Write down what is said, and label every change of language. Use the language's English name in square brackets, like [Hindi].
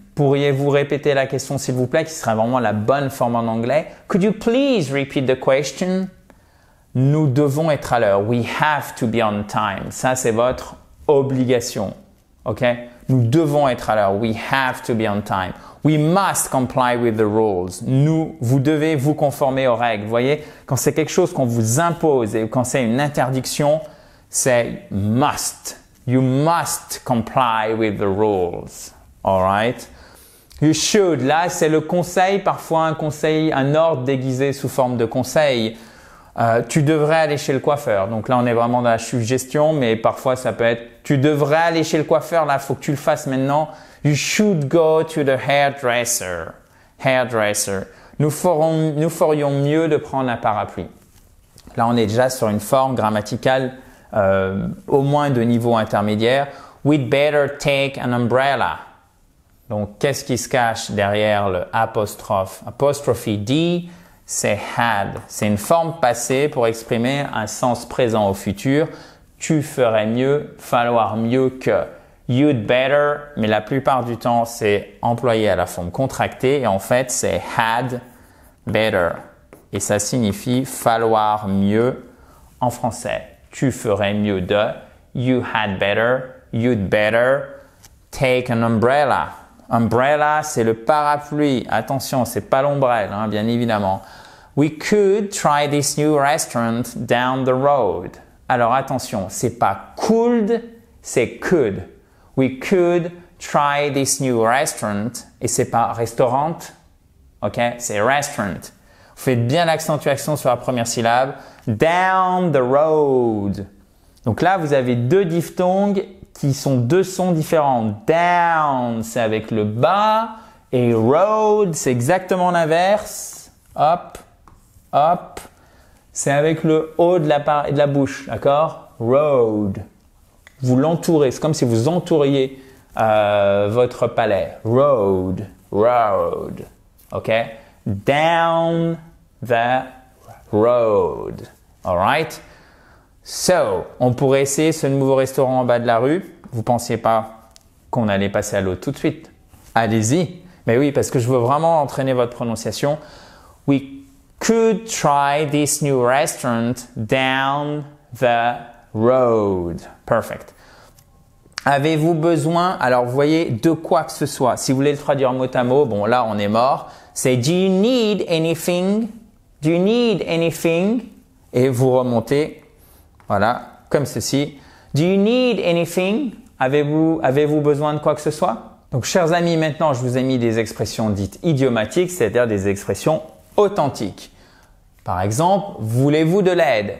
[French] Pourriez-vous répéter la question, s'il vous plaît, qui serait vraiment la bonne forme en anglais? [English] Could you please repeat the question? [French] Nous devons être à l'heure. [English] We have to be on time. [French] Ça, c'est votre obligation. OK? Nous devons être à l'heure. [English] We have to be on time. We must comply with the rules. [French] Vous devez vous conformer aux règles. Vous voyez, quand c'est quelque chose qu'on vous impose et quand c'est une interdiction, c'est must. [English] You must comply with the rules. All right? You should. [French] Là, c'est le conseil, parfois un conseil, un ordre déguisé sous forme de conseil. Tu devrais aller chez le coiffeur. Donc là, on est vraiment dans la suggestion, mais parfois ça peut être tu devrais aller chez le coiffeur. Là, il faut que tu le fasses maintenant. [English] You should go to the hairdresser. Hairdresser. [French] Nous ferions mieux de prendre un parapluie. Là, on est déjà sur une forme grammaticale au moins de niveau intermédiaire. [English] We'd better take an umbrella. [French] Donc, qu'est-ce qui se cache derrière le apostrophe? Apostrophe D, c'est had. C'est une forme passée pour exprimer un sens présent au futur. Tu ferais mieux, falloir mieux que. You'd better, mais la plupart du temps, c'est employé à la forme contractée et en fait, c'est had better. Et ça signifie falloir mieux en français. Tu ferais mieux de. [English] You had better, you'd better take an umbrella. [French] Umbrella, c'est le parapluie. Attention, c'est pas l'ombrelle, hein, bien évidemment. [English] We could try this new restaurant down the road. [French] Alors attention, c'est pas could, c'est could. [English] We could try this new restaurant. [French] Et c'est pas restaurant, ok? C'est restaurant. Vous faites bien l'accentuation sur la première syllabe. [English] Down the road. [French] Donc là, vous avez deux diphtongues qui sont deux sons différents. Down, c'est avec le bas. Et road, c'est exactement l'inverse. Up, up. C'est avec le haut de la bouche, d'accord? Road. Vous l'entourez. C'est comme si vous entouriez votre palais. [English] Road, road. OK? Down the road. All right? [French] So, on pourrait essayer ce nouveau restaurant en bas de la rue. Vous pensiez pas qu'on allait passer à l'autre tout de suite? Allez-y. Mais oui, parce que je veux vraiment entraîner votre prononciation. [English] We could try this new restaurant down the road. Perfect. [French] Avez-vous besoin, alors vous voyez, de quoi que ce soit. Si vous voulez le traduire mot à mot, bon là on est mort. C'est [English] do you need anything? Do you need anything? [French] Et vous remontez, voilà, comme ceci. [English] Do you need anything? [French] Avez-vous besoin de quoi que ce soit? Donc, chers amis, maintenant, je vous ai mis des expressions dites idiomatiques, c'est-à-dire des expressions authentiques. Par exemple, voulez-vous de l'aide?